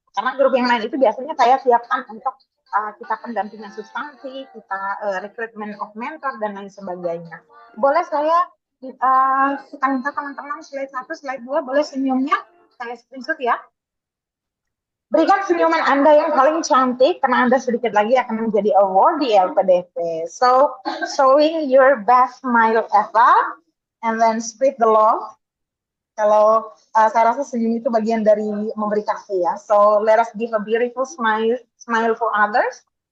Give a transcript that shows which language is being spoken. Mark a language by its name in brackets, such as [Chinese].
[Indonesian] Karena grup yang lain itu biasanya saya siapkan untuk kita pendampingan substansi, kita [English] recruitment of mentor, [Indonesian] dan lain sebagainya. Boleh saya kita minta teman-teman slide 1, slide 2, boleh senyumnya? Saya screenshot ya. Berikan senyuman Anda yang paling cantik, karena Anda sedikit lagi akan menjadi award di LPDP. [English] So, showing your best smile Eva, and then spread the love. [Indonesian] Kalau saya rasa senyum itu bagian dari memberi kasih ya. [English] So, let us give a beautiful smile for others.